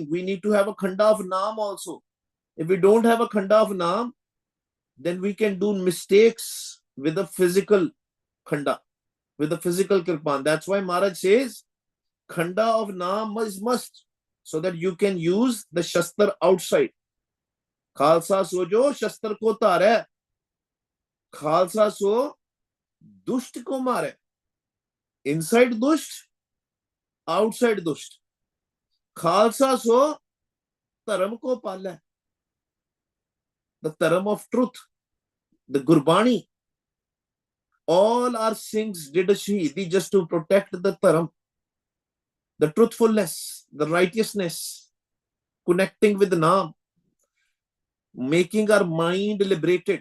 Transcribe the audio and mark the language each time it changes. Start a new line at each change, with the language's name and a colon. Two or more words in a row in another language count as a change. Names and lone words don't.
English: We need to have a khanda of Naam also. If we don't have a khanda of Naam, then we can do mistakes with the physical khanda, with the physical kirpan. That's why Maharaj says, khanda of Naam is must, so that you can use the shastar outside.
Punjabi: ਖ਼ਾਲਸਾ ਸੋਜੋ ਸ਼ਸਤਰ ਕੋ ਤਾਰੇ. ਖ਼ਾਲਸਾ ਸੋ ਦੁਸ਼ਟ ਕੋ ਮਾਰੇ.
English: Inside dusht, outside dusht.
Punjabi: ਖ਼ਾਲਸਾ ਸੋ ਧਰਮ ਕੋ ਪਾਲਾ.
English: The dharam of truth, the Gurbani. All our Singhs did a Shahidi just to protect the dharam, the truthfulness, the righteousness, connecting with the Naam, making our mind liberated.